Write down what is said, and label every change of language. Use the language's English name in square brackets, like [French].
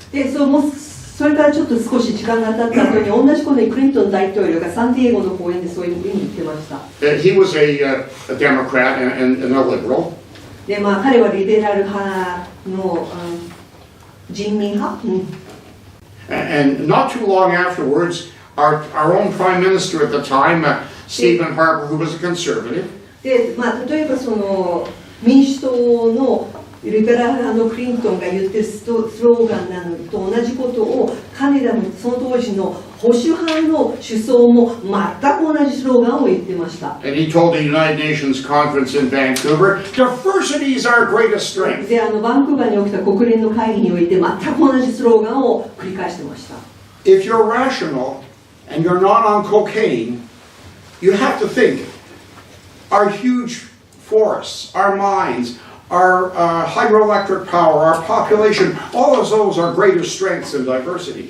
[Japanese] でそれからちょっと少し時間が経った後に同じ頃にクリントン大統領がサンディエゴの講演でそういうふうに言ってました。 [English] He was a Democrat and a liberal. [Japanese] で彼はリベラル派の人民派。 [English] And not too long afterwards, our own Prime Minister at the time, Stephen Harper, who was a conservative. [Japanese] で例えば民主党のリベラル派のクリントンが言ってるスローガンなのと同じことをカナダのその当時の保保守派の首相も全く同じスローガンを言ってました。 [English] And he told the United Nations conference in Vancouver, diversity is our greatest strength. [Japanese] で、バンクーバーに起きた国連の会議において全く同じスローガンを繰り返してました。 [English] If you're rational and you're not on cocaine, you have to think, our huge forests, our mines, our hydroelectric power, our population, all of those are greater strengths than diversity.